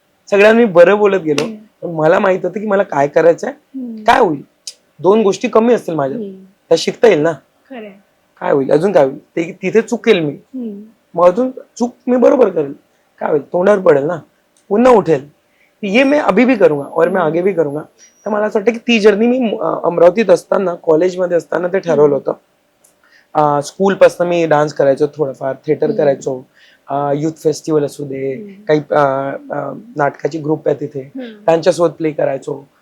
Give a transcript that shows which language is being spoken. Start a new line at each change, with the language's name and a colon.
Marathi: सगळ्यांनी बरं बोलत गेलो. पण मला माहित होतं की मला काय करायचंय, काय होईल. 2 गोष्टी कमी असतील माझ्या, त्या शिकता येईल ना. खरंय. काय होईल, अजून काय होईल, ते तिथे चुकेल मी, हम्म. मग अजून चूक मी बरोबर करेल. काय होईल, तोंडावर पडेल ना, पुन्हा उठेल.
Hindi: ये मैं अभी भी करूंगा और मैं आगे भी करूंगा.
Marathi: तर मला असं वाटतं की ती जर्नी मी अमरावतीत असताना, कॉलेजमध्ये असताना ते ठरवलं होतं. स्कूल पासून मी डान्स करायचो, थोडंफार थिएटर करायचो, युथ फेस्टिवल असू दे, काही नाटकाची ग्रुप आहे तिथे, त्यांच्यासोबत प्ले करायचो.